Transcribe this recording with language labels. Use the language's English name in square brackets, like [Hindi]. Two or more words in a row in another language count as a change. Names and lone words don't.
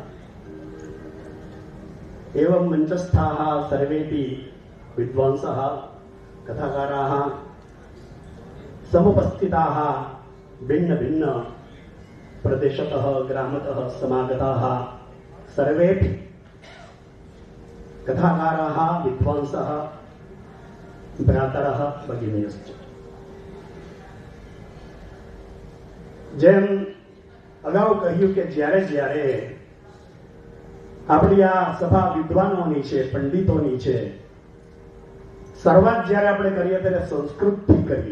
[Sanskrit] एवं मंचस्थाः सर्वेपि विद्वांसः कथाकाराः समुपस्थिताः भिन्न भिन्न प्रदेशतः ग्रामतः समागताः सर्वेपि कथाकाराः विद्वांसः भ्रातरः भगिनीश्च। [Gujarati] જેમ અગાઉ કહ્યું કે જ્યારે જ્યારે આપણી આ સભા વિદ્વાનોની છે, પંડિતોની છે, શરૂઆત જ્યારે આપણે કરીએ ત્યારે સંસ્કૃતથી કરીએ.